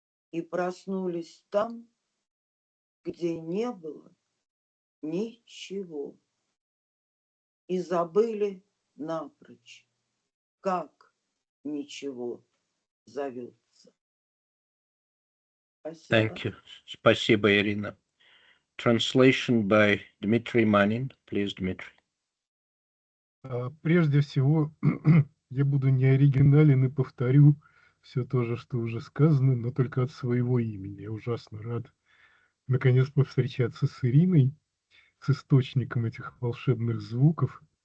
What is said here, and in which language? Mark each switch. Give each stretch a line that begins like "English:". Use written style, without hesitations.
Russian: И проснулись там, где не было ничего. И забыли напрочь, как ничего зовется. Спасибо.
English: Thank you.
Russian: Спасибо,
English: Iryna. translation by Dmitry Manin. Please, Dmitry.
Russian: Прежде всего, я буду не оригинален и повторю все то же, что уже сказано, но только от своего имени. Я ужасно рад наконец повстречаться с Ириной, с источником этих волшебных звуков.